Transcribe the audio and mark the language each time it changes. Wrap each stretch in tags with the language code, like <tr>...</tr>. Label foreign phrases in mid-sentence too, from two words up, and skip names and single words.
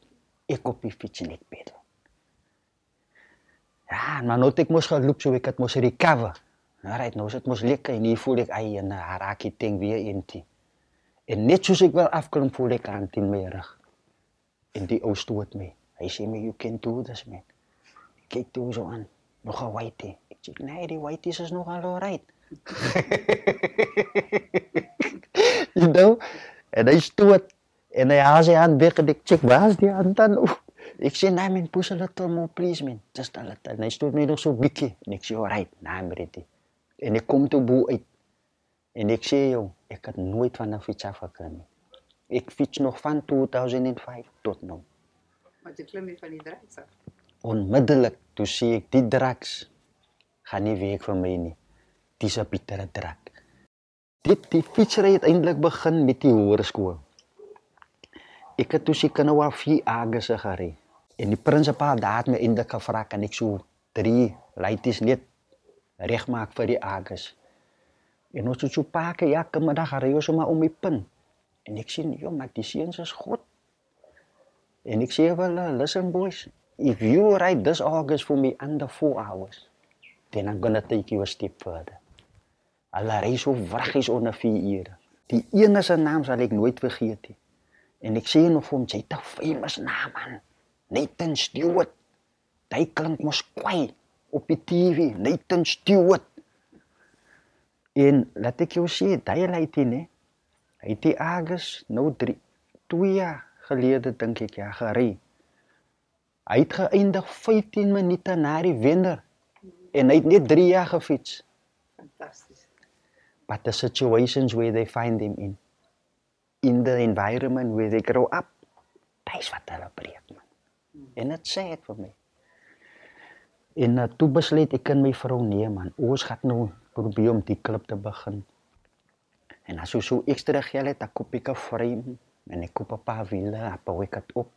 <af>Ek op die fiets en ek pedal. Ja, maar nou het ek mos geloop, so ek het mos recover. Alright, nou is het mos lekker en hier voel ek, en raak die ding weer in die. En net soos ek wel afklim, voel ek aan in my rug. En die ou stoot my. Hy sê my,</af> <en>you can do this, man.</en> <af>Ek kyk toe so aan, nog 'n whitey. Ek sê, nee, die whiteys is nog al alright.</af> <en>You know?</en> <af>En hy stoot, en hy haal sy hand weg, en ek check, waar is die hand dan? Ek sê, nee, man,</af> <en>push a little more, please, man. Just a little.</en> <af>En hy stoot my nog so bikkie. En ek sê,</af> <en>alright, nah, I'm ready.</en> <af>En ek kom toe boe uit. En ek sê, joh, ek het nooit van 'n fiets afgeklim nie. Ek fiets nog van 2005 tot nou. Maar toe klim jy van die drugs af? Onmiddellik, toe sê ek, die drugs gaan nie werk vir my nie. Dis 'n bittere drug. Die fietsry het eintlik begin met die hoërskool. Ek het toe seker nou al 4 Augustus gery. En die prinsipaal daar het my eintlik gevra, kan ek so 3 lyties net regmaak vir die Augustus. En ons het so pakke, ja, middag ry ons maar om die pin. En ek sê, joh, maar die seuns is goed. En ek sê wel,</af> <en>listen boys, if you ride this August for me under 4 hours, then I'm gonna take you a step further.</en> <af>Hulle ry so vraggies onder 4 ure. Die enige naam sal ek nooit vergeet nie. En ek sê nog vir hom, jy het 'n famous naam, man. Nathan Stewart. Hy klink mos kwai op die TV, Nathan Stewart. En laat ek jou sê, die lytie, ne? Hy het die August, nou 2 jaar gelede, dink ek, ja, gery. Hy het geëindig 15 minute na die wenner. En hy het net 3 jaar gefiets. Fantasties.</af> <en>But the situations where they find them in the environment where they grow up,</en> <af>dat is wat hulle breek, man. En het sê het vir my. En toe besluit ek en my vrou, nee, man, ons gaan nou probeer om die klub te begin. En as jy so ekstra geld het, dan koop ek 'n frame, en ek koop 'n paar wiele, dan bou ek het op.</af>